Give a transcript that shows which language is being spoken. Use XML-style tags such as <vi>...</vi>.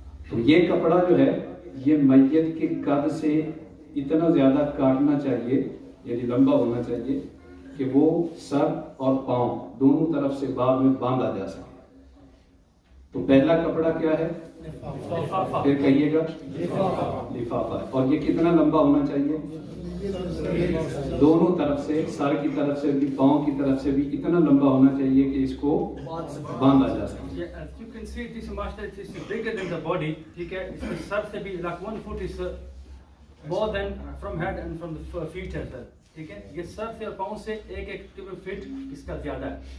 <ur>تو یہ کپڑا جو ہے یہ میت کے قد سے اتنا زیادہ کاٹنا چاہیے، یعنی لمبا ہونا چاہیے کہ وہ سر اور پاؤں دونوں طرف سے بعد میں باندھا جا سکے. تو پہلا کپڑا کیا ہے؟ پھر کہیے گا لفافہ. اور یہ کتنا لمبا ہونا چاہیے؟ دونوں طرف سے، سر کی طرف سے بھی پاؤں کی طرف سے بھی اتنا لمبا ہونا چاہیے کہ اس کو باندھا جا سکے.</ur> <en>Yeah, as you can see, this master is bigger than the body.</en> <ur>ٹھیک ہے، اس کے سر سے بھی</ur> <en>like 1 foot is more than from head and from the feet as well.</en> <ur>ٹھیک ہے، یہ سر سے اور پاؤں سے 1 فٹ اس کا زیادہ ہے.</ur>